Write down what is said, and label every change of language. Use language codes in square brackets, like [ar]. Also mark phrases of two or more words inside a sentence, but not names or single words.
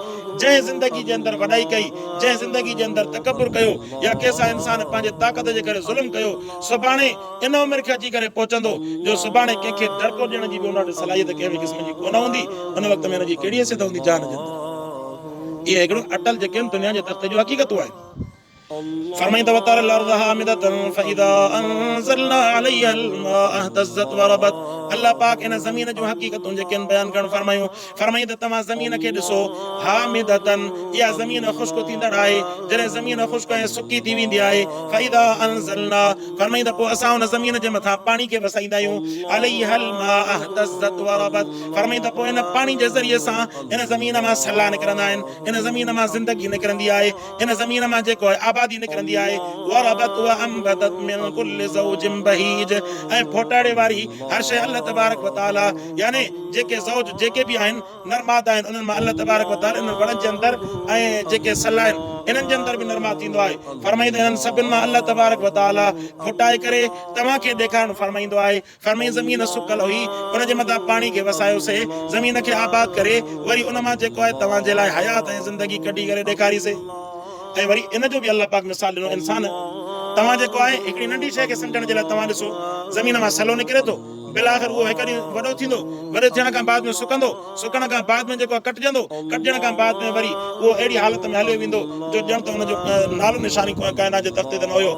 [sd] जंहिं ज़िंदगी जे अंदरि वॾाई कई, जंहिं ज़िंदगी जे अंदरि तकबुर कयो, या कंहिंसां इंसान पंहिंजे ताक़त जे करे ज़ुल्म कयो, सुभाणे इन उमिरि खे अची करे पहुचंदो जो सुभाणे कंहिंखे दड़को ॾियण जी बि उन वटि सलाहियत कंहिं बि क़िस्म जी कोन हूंदी। उन वक़्त में हिनजी कहिड़ी हैसियत हूंदी जान जे अंदरि। इहे हिकिड़ो अटल जेके आहिनि दुनिया जे तख़्ते जूं हक़ीक़तूं आहिनि। [ar] فرمائيندا وترى الأرض هامدة فإذا أنزلنا عليها الماء اهتزت وربت. [sd] अल्लाह पाक इन ज़मीन जूं हक़ीक़तूं जेके आहिनि बयान करण फरमायूं, फरमाईंदा तव्हां ज़मीन खे ॾिसो, हामिदतन, इहा ज़मीन ख़ुश्क थींदड़ आहे, जॾहिं ज़मीन ख़ुश्क ऐं सुकी थी वेंदी आहे, [ar] فإذا أنزلنا, [sd] फरमाईंदा पोइ असां उन ज़मीन जे मथां पाणी खे वसाईंदा आहियूं, [ar] عليها الماء اهتزت وربت, [sd] फरमाईंदा पोइ इन पाणी जे ज़रिए सां इन ज़मीन मां सला निकिरंदा आहिनि, इन ज़मीन मां ज़िंदगी निकिरंदी आहे, इन ज़मीन मां जेको आहे आबादी निकिरंदी आहे। [ar] وربت وأنبتت من كل زوج بهيج, [sd] ऐं फोटाड़े वारी हर शइ अल्लाह [ar] تبارك وتعالى, [sd] यानी जेके ज़ौज जेके बि आहिनि नरमाद आहिनि, उन्हनि मां अल्लाह [ar] تبارك وتعالى [sd] इन वणनि जे अंदरि ऐं जेके सला आहिनि इन्हनि जे अंदरि बि नरमाद थींदो आहे। फरमाईंदा इन्हनि सभिनि मां अल्लाह [ar] تبارك وتعالى [sd] फुटाए करे तव्हांखे ॾेखारणु फरमाईंदो आहे। फरमाई ज़मीन सुकल हुई, उन जे मथां पाणी खे वसायोसीं, ज़मीन खे आबाद करे वरी उन मां जेको आहे तव्हांजे लाइ हयात ऐं ज़िंदगी कढी करे ॾेखारीसीं। ऐं वरी इन जो बि अल्लाह पाक मिसाल ॾिनो, इंसान तव्हां जेको आहे हिकिड़ी नंढी शइ खे सम्झण जे लाइ तव्हां ॾिसो, ज़मीन मां सलो निकिरे थो, बिलाखिर उहो हिकु ॾींहुं वॾो थींदो, वॾो थियण खां बाद में सुकंदो, सुकण खां बाद में जेको कटजंदो, कटजण खां बाद में वरी उहो अहिड़ी हालत में हलियो वेंदो जो ॼण त हुनजो नालो निशानी काइनात जे तख़्ते ते न हुयो।